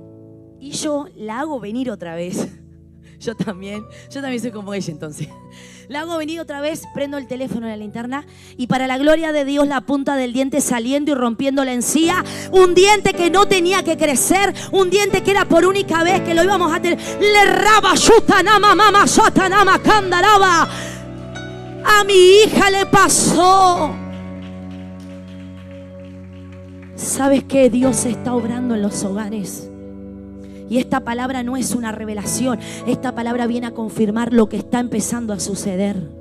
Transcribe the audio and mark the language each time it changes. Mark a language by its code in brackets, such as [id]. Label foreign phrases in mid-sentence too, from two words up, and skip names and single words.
[es] Y yo la hago venir otra vez. Yo también soy como ella entonces. La hago venir otra vez, prendo el teléfono en la linterna y para la gloria de Dios la punta del diente saliendo y rompiendo la encía. Un diente que no tenía que crecer, un diente que era por única vez que lo íbamos a tener. Le raba, yutanama, mama, sotanama, candaraba. A mi hija le pasó. ¿Sabes qué? Dios está obrando en los hogares. Y esta palabra no es una revelación. Esta palabra viene a confirmar lo que está empezando a suceder.